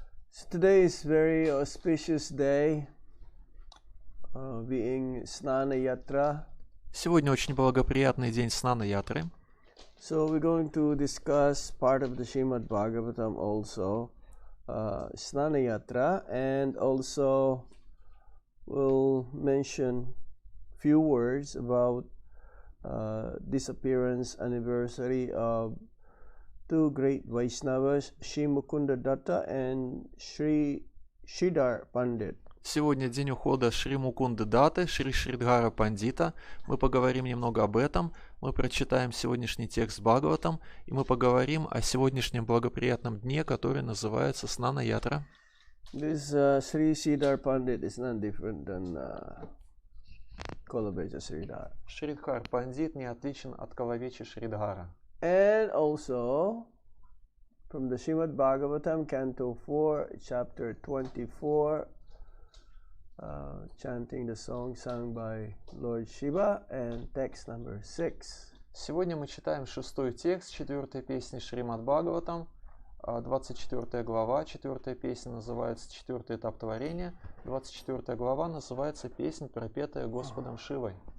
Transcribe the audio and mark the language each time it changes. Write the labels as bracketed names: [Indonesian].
[English] So today is very auspicious day, being Snana Yatra. [Russian] Сегодня очень благоприятный день Снана Ятры. [English] So we're going to discuss part of the Srimad Bhagavatam also, Snana Yatra, and also we'll mention few words about disappearance anniversary of two great Vaishnavas, Sri Mukunda Datta and Sri Sridhar Pandit. [Russian] Сегодня день ухода Шри Мукунды Датты, Шри Шридхара Пандита. Мы поговорим немного об этом. Мы прочитаем сегодняшний текст Бхагаватам, и мы поговорим о сегодняшнем благоприятном дне, который называется Снана Ятра. [English] This Sri Sridhar Pandit is not different than Kolabeja Sridhar. [Russian] Шридхар Пандит не отличен от Калавечи Шридхара. [English] And also from the Srimad Bhagavatam, Canto 4, Chapter 24, chanting the song sung by Lord Shiva, and text number 6. [Russian] Сегодня мы читаем 6-й текст 4-й песни Шримад Бхагаватам, 24 глава, 4-я песня называется «4-й этап творения», 24 глава называется «Песнь, пропетая Господом Шивой».